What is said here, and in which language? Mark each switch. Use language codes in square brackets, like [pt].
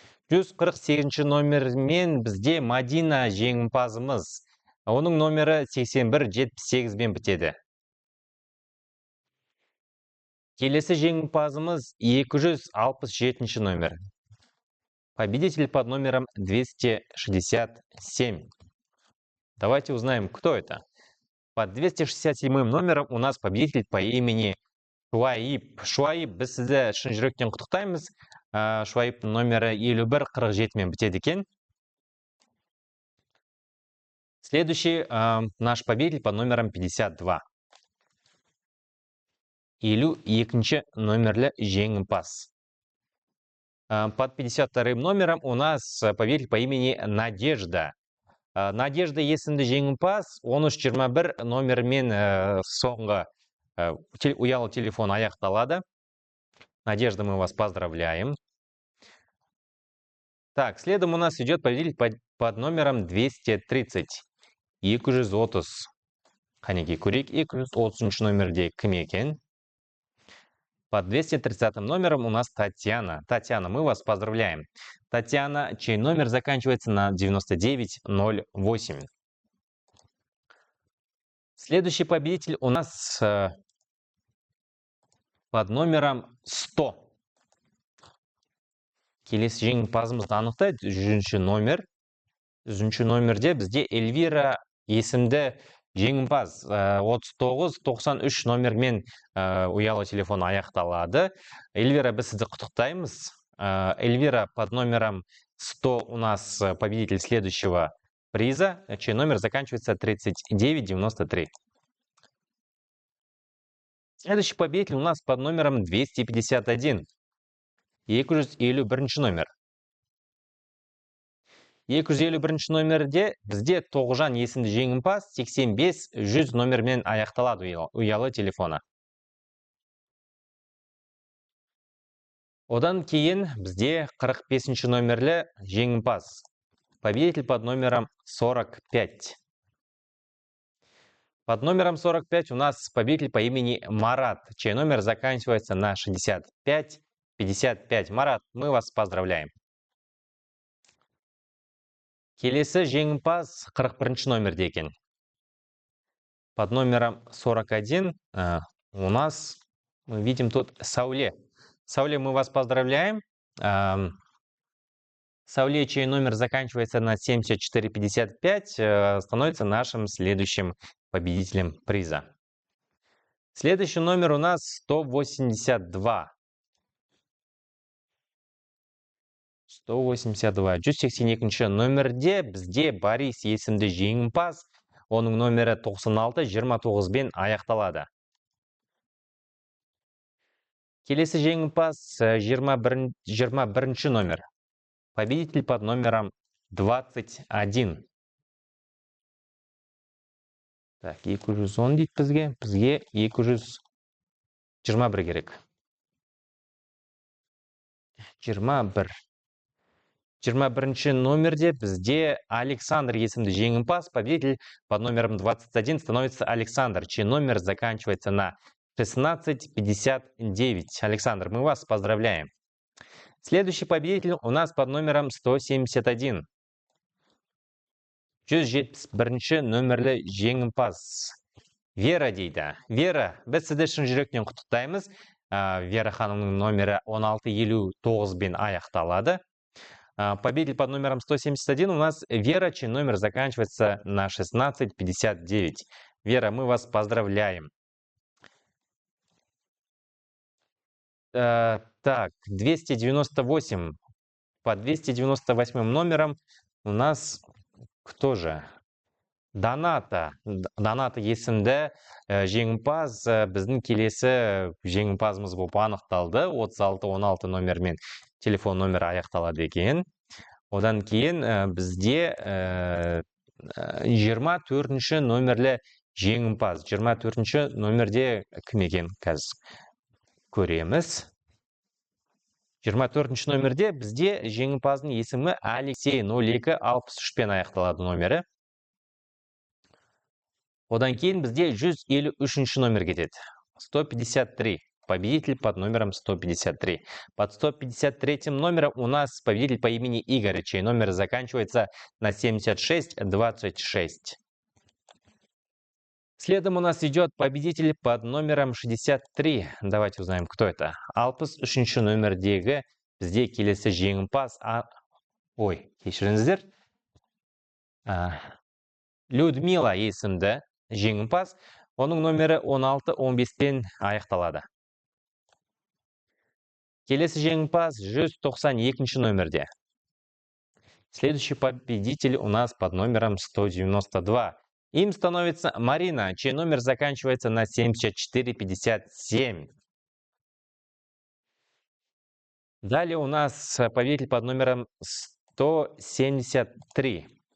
[kk] 148 номермен бізде Мадина жеңімпазымыз. Оның номері 8178 бен бітеді. Келесі жеңімпазымыз 267 номер. [ru] Победитель под номером 267. Давайте узнаем, кто это. Под 267 номером у нас победитель по имени Шуайып. [kk] Шуайып, біз сізді шын жүректен құттықтаймыз. Шуайып номері 5147 мен бітеді екен. [ru] Следующий наш победитель под номером 52. [kk] Елу екінші номерлі жеңімпаз. [ru] Под 52 номером у нас победитель по имени Надежда. [kk] Надежда есімді жеңімпаз 1321 номермен соңғы ұялы телефон аяқталады. [ru] Надежда, мы вас поздравляем. Так, следом у нас идет победитель под номером 230. 230. [kk] Қанеке көрейік, 230 номерде кім екен? [ru] Под 230 номером у нас Татьяна. Татьяна, мы вас поздравляем. Татьяна, чей номер заканчивается на 9908. Следующий победитель у нас под номером 100. [kk] Келесі жеңімпазымызды анықтайды. 100 номер. 100 номерде бізде Эльвира есімді жеңімпаз 3993 номермен ұялы телефон аяқталады. Эльвира, біз сізді құттықтаймыз. [ru] Эльвира, под номером 100 у нас победитель следующего приза, чей номер заканчивается 3993. Следующий победитель у нас под номером 251. [kk] 251 номер. 251 номерде бізде Тоғжан есімді жеңімпаз 85-100 номермен аяқталады ұялы телефона. Одан кейін бізде 45 номерлі жеңімпаз. [ru] Победитель под номером 45. Под номером 45 у нас победитель по имени Марат, чей номер заканчивается на 65-55. Марат, мы вас поздравляем. [kk] Келесі жеңімпаз 41 номерде екен. [ru] Под номером 41 у нас, мы видим тут Сауле. Сауле, мы вас поздравляем. Сауле, чей номер заканчивается на 7455, становится нашим следующим победителем приза. Следующий номер у нас 182. 182. [kk] 182 номерде бізде Борис есімді жеңімпаз. Оның номері 96-29 бен аяқталады. Келесі жеңімпаз 21 номер. [ru] Победитель под номером 21. [kk] Так, 210 дейді бізге. Бізге 221 керек. 21 номерде бізде Александр есімді жеңімпаз. [ru] Победитель под номером 21 становится Александр, чей номер заканчивается на 1659. Александр, мы вас поздравляем. Следующий победитель у нас под номером 171. [kk] 171 номерлі жеңімпаз. Вера дейді. Вера, біз сізді шын жүректен құттықтаймыз. Вера ханымның номері 1659 бен аяқталады. [ru] Победитель под номером 171 у нас Вера, чей номер заканчивается на 1659. Вера, мы вас поздравляем. Так, 298. По 298 номером у нас кто же? Доната. [kk] Доната есімді жеңімпаз біздің келесі жеңімпазымыз болып анықталды. 36-16 номермен телефон номері аяқталады екен. Одан кейін бізде 24 номерлі жеңімпаз. 24 номерде кім екен қазір көреміз. 24 номерде бізде жеңімпаздың есімі Алексей 0263 пен аяқталады номері. Одан кейін бізде 153 номер кетеді. 153. [ru] Победитель под номером 153. Под 153 номером у нас победитель по имени Игорь, чей номер заканчивается на 7626. Следом у нас идет победитель под номером 63. Давайте узнаем, кто это. [kk] 63 номердегі бізде келесі жеңімпаз. Ой, кешіріңіздер. Людмила есімді жеңімпаз. Оның номері 16-15 пен аяқталады. Келесі жеңімпаз 192 номерде. [ru] Следующий победитель у нас под номером 192. Им становится Марина, чей номер заканчивается на 7457. Далее у нас победитель под номером 173.